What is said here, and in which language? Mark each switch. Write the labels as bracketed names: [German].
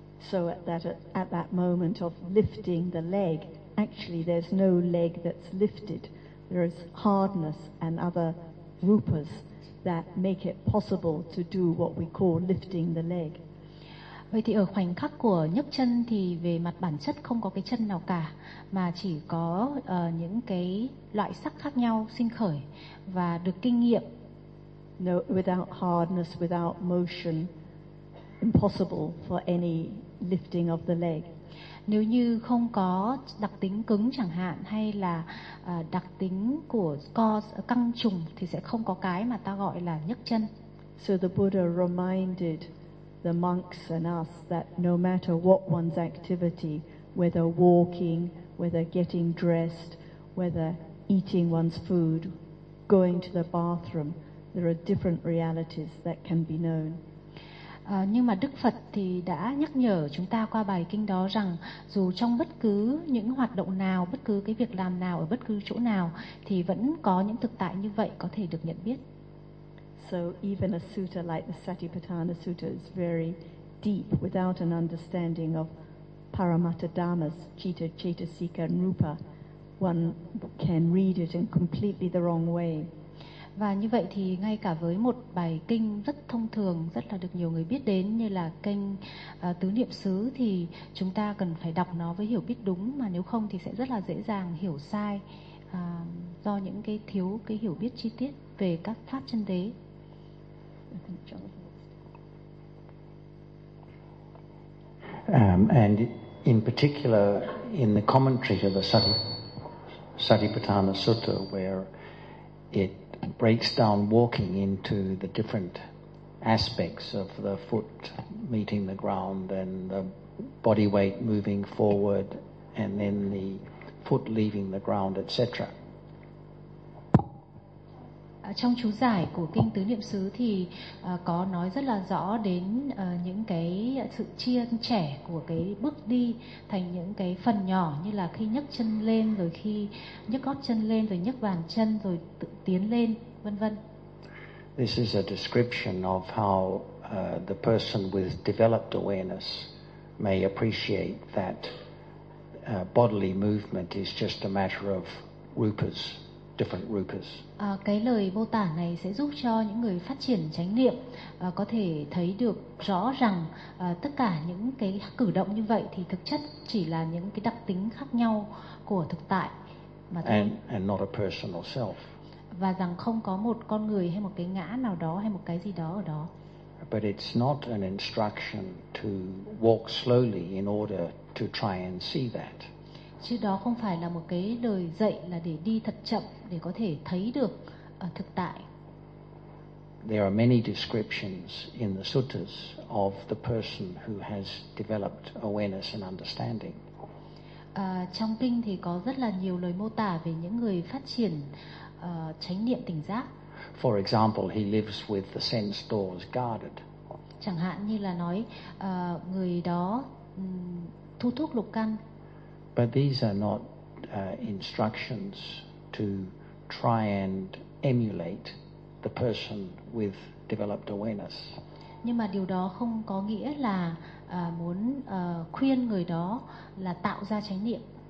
[English] So at that moment of lifting the leg, actually there's no leg that's lifted. There is hardness and other rupas that make it possible to do what we call lifting the leg. [Vietnamese] Vậy thì ở khoảnh khắc của nhấc chân thì về mặt bản chất không có cái chân nào cả, mà chỉ có những cái loại sắc khác nhau sinh khởi và được kinh nghiệm. [English] No, without hardness, without motion, impossible for any lifting of the leg. [Vietnamese] Nếu như không có đặc tính cứng chẳng hạn, hay là đặc tính của căng trùng, thì sẽ không có cái mà ta gọi là nhấc chân. [English] So the Buddha reminded the monks and us that no matter what one's activity, whether walking, whether getting dressed, whether eating one's food, going to the bathroom, there are different realities that can be known. [Vietnamese] Nhưng mà Đức Phật thì đã nhắc nhở chúng ta qua bài kinh đó rằng dù trong bất cứ những hoạt động nào, bất cứ cái việc làm nào, ở bất cứ chỗ nào thì vẫn có những thực tại như vậy có thể được nhận biết. [English] So even a sutta like the Satipatthana Sutta is very deep without an understanding of Paramatta Dhammas, citta, cetasika and rupa. One can read it in completely the wrong way. [Vietnamese] Và như vậy thì ngay cả với một bài kinh rất thông thường, rất là được nhiều người biết đến như là kinh Tứ Niệm Xứ thì chúng ta cần phải đọc nó với hiểu biết đúng, mà nếu không thì sẽ rất là dễ dàng hiểu sai do những cái thiếu cái hiểu biết chi tiết về các pháp chân đế. [English] And in particular in the commentary to the Satipatthana Sutta where it breaks down walking into the different aspects of the foot meeting the ground and the body weight moving forward and then the foot leaving the ground, etc. [Vietnamese] Trong chú giải của kinh Tứ Niệm Xứ thì có nói rất là rõ đến những cái sự chia trẻ của cái bước đi thành những cái phần nhỏ như là khi nhấc chân lên, rồi khi nhấc gót chân lên, rồi nhấc bàn chân, rồi tự tiến lên, vân vân. [English] This is a description of how the person with developed awareness may appreciate that bodily movement is just a matter of rupas. Different rupas. [Vietnamese] Cái lời mô tả này sẽ giúp cho những người phát triển chánh niệm có thể thấy được rõ rằng tất cả những cái cử động như vậy thì thực chất chỉ là những cái đặc tính khác nhau của thực tại mà thôi. [English] And not a personal self. [Vietnamese] Và rằng không có một con người hay một cái ngã nào đó hay một cái gì đó ở đó. [English] But it's not an instruction to walk slowly in order to try and see that. [Vietnamese] Chứ đó không phải là một cái lời dạy là để đi thật chậm để có thể thấy được thực tại. [English] There are many descriptions in the suttas of the person who has developed awareness and understanding. [Vietnamese] Trong kinh thì có rất là nhiều lời mô tả về những người phát triển chánh niệm tỉnh giác. [English] For example, he lives with the sense doors guarded. [Vietnamese] Chẳng hạn như là nói người đó thu thúc lục căn. [English] But these are not instructions to try and emulate the person with developed awareness. [Vietnamese] Nhưng mà điều đó không có nghĩa là muốn khuyên người đó là tạo ra chánh niệm.